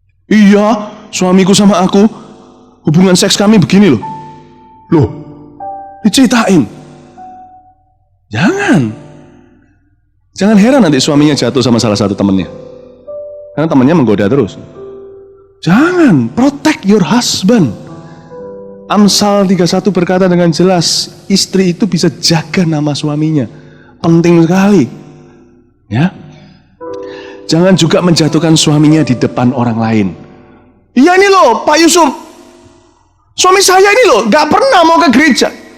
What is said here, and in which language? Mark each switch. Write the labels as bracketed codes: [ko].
[id] Iya, suamiku sama aku, hubungan seks kami begini loh. Loh, diceritain. Jangan heran nanti suaminya jatuh sama salah satu temannya. Karena temannya menggoda terus. Jangan, [en] protect your husband. [id] Amsal 31 berkata dengan jelas, istri itu bisa jaga nama suaminya. Penting sekali. Ya. Jangan juga menjatuhkan suaminya di depan orang lain. Iya ini loh, Pak Yusuf. Suami saya ini loh, gak pernah mau ke gereja.